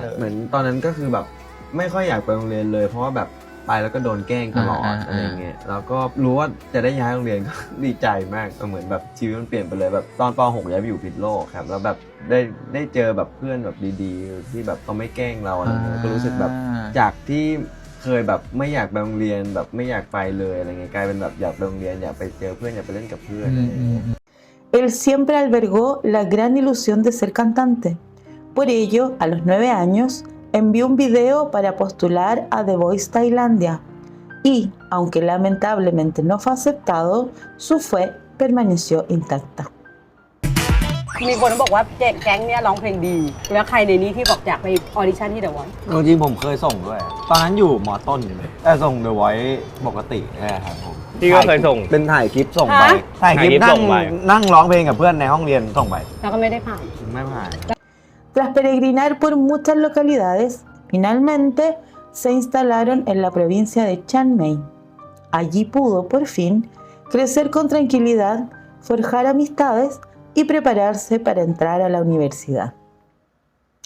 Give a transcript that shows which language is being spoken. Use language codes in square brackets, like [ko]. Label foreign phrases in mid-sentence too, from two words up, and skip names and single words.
[th] เหมือนตอนนั้นก็คือแบบไม่ค่อยอยากไปโรงเรียนเลย เพราะว่าแบบไปแล้วก็โดนแกล้งตลอดอะไรเงี้ยแล้วก็รู้ว่าจะได้ย้ายโรงเรียนก็ ดีใจมากเหมือนแบบชีวิตมันเปลี่ยนไปเลยแบบตอนป .6 ย้ายไปอยู่พิษโลกครับแล้วแบบได้เจอแบบเพื่อนแบบดีๆที่แบบเขาไม่แกล้งเราอะไรเงี้ยก็รู้สึกแบบจากที่เคยแบบไม่อยากไปโรงเรียนแบบไม่อยากไปเลยอะไรเงี้ยกลายเป็นแบบอยากไปโรงเรียนอยากไปเจอเพื่อนอยากไปเล่นกับเพื่อนอะไรเงี้ย [es] Él siempre albergó la gran ilusión de ser cantante. Por ello, a los 9 años, envió un video para postular a The Voice Tailandia y, aunque lamentablemente no fue aceptado, su fe permaneció intacta. [th] มีคนบอกว่าแก๊งเนี่ยร้องเพลงดี แล้วใครในนี้ที่บอกอยากไปออดิชั่นที่ The Voice จริงๆผมเคยส่งด้วยตอนนั้นอยู่ม. ต้นอยู่เลยแต่ส่ง The Voice ปกตินะครับผม พี่ก็เคยส่ง เป็นถ่ายคลิปส่งไป ฮะ ถ่ายคลิป ถ่ายคลิปส่งไป นั่งร้องเพลงกับเพื่อนในห้องเรียนส่งไป แล้วก็ไม่ได้ผ่าน ไม่ผ่าน [es] Tras peregrinar por muchas localidades, finalmente se instalaron en la provincia de Chiang Mai. Allí pudo, por fin, crecer con tranquilidad, forjar amistades y prepararse para entrar a la universidad.